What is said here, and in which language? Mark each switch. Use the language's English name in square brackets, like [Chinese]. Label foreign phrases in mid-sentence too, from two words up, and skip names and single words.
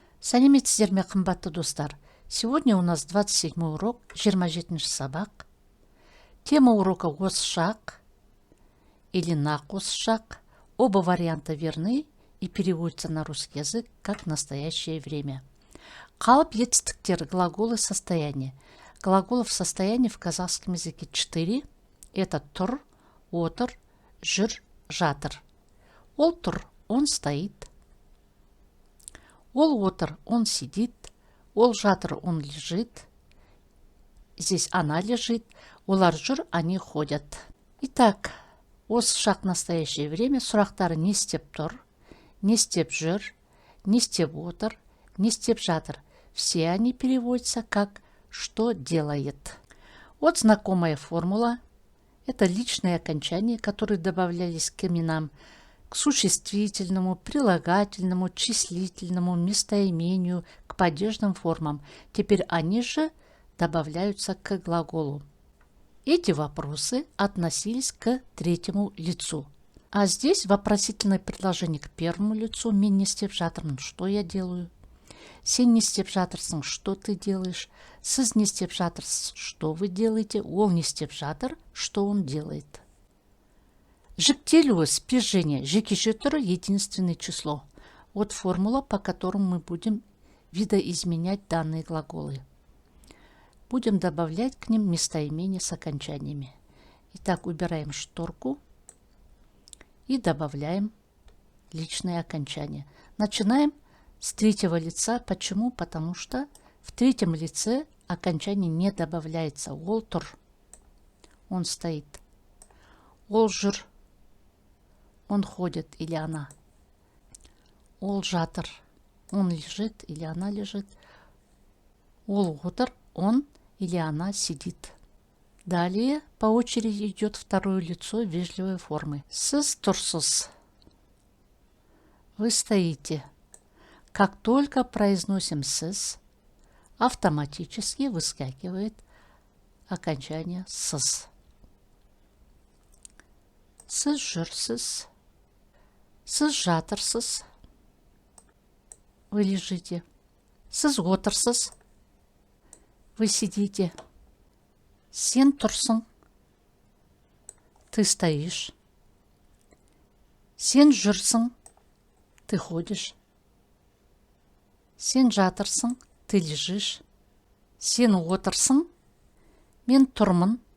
[Kazakh] Сәлеметсіздер ме, қымбатты достар? [Russian] Сегодня у нас 27 урок, 27 сабақ. Тема урока [Kazakh] осы шаг [Russian] или на [Kazakh] осы шаг. [Russian] Оба варианта верны и переводятся на русский язык как настоящее время. [Kazakh] Қалып етістіктер, [Russian] глаголы состояния. Глаголов состояния в казахском языке 4. Это [Kazakh] тұр, отыр, жүр, жатыр. Ол тұр, [Russian] он стоит. [Kazakh] Ол отыр, [Russian] он сидит. [Kazakh] Ол жатыр, [Russian] он лежит. Здесь она лежит. [Kazakh] Олар жүр, [Russian] они ходят. Итак, [Kazakh] осы шаг [Russian] настоящее время [Kazakh] сұрақтары не істеп тұр, не істеп жүр, не істеп отыр, не істеп жатыр. [Russian] Все они переводятся как «что делает». Вот знакомая формула. Это личные окончания, которые добавлялись к именам, к существительному, прилагательному, числительному, местоимению, к падежным формам. Теперь они же добавляются к глаголу. Эти вопросы относились к третьему лицу. А здесь вопросительное предложение к первому лицу. [Kazakh] Мен не істеп жатырмын, [Russian] что я делаю? [Kazakh] Сен не істеп жатырсың, [Russian] что ты делаешь? [Kazakh] Сіз не істеп жатырсыз, [Russian] что вы делаете? [Kazakh] Ол не істеп жатыр, [Russian] что он делает? [Kazakh] Жіктелуі, спряжение, жекеше түрі, [Russian] единственное число. Вот формула, по которому мы будем видоизменять данные глаголы. Будем добавлять к ним местоимения с окончаниями. Итак, убираем шторку и добавляем личные окончания. Начинаем с третьего лица. Почему? Потому что в третьем лице окончание не добавляется. [Kazakh] Ол тұр, [Russian] он стоит. [Kazakh] Ол жүр, [Russian] он ходит или она. [Kazakh] Ол жатыр, [Russian] он лежит или она лежит. [Kazakh] Ол отыр, [Russian] он или она сидит. Далее по очереди идет второе лицо вежливой формы. [Kazakh] Сіз тұрсыз. [Russian] Вы стоите. Как только произносим «сіз», автоматически выскакивает окончание «сыз». [Kazakh] Сіз жүрсіз. Сіз жатырсыз. [Russian] Вы лежите. [Kazakh] Сіз отырсыз. [Russian] Вы сидите. [Kazakh] Сен тұрсың. [Russian] Ты стоишь. [Kazakh] Сен жүрсің. [Russian] Ты ходишь. [Kazakh] Сен жатырсың. [Russian] Ты лежишь. [Kazakh] Сен отырсың. Мен тұрмын.